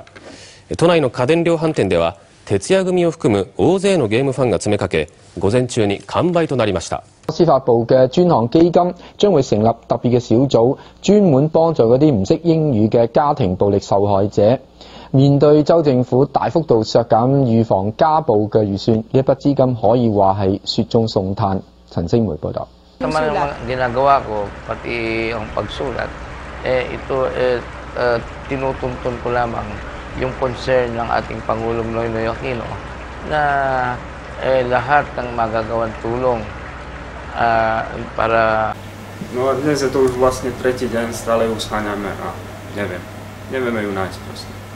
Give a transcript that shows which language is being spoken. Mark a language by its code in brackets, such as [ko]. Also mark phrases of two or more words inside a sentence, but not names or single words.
[ja] 都内の家電量販店では徹夜組を含む大勢のゲームファンが詰めかけ、午前中に完売となりました。 [yue] 司法部嘅專項基金將會成立特別嘅小組，專門幫助嗰啲唔識英語嘅家庭暴力受害者。面對州政府大幅度削減預防家暴嘅預算，呢一筆資金可以話係雪中送炭。陳星梅報導。 [tl] Naman ang ginagawa ko, pati ang pagsulat, tinutuntun ko lamang yung concern ng ating Pangulong Noynoy Aquino na lahat ng magagawang tulong para... [sk] No a dnes je to už vlastne 3. deň, stále ju scháňame a nevieme ju nájsť proste.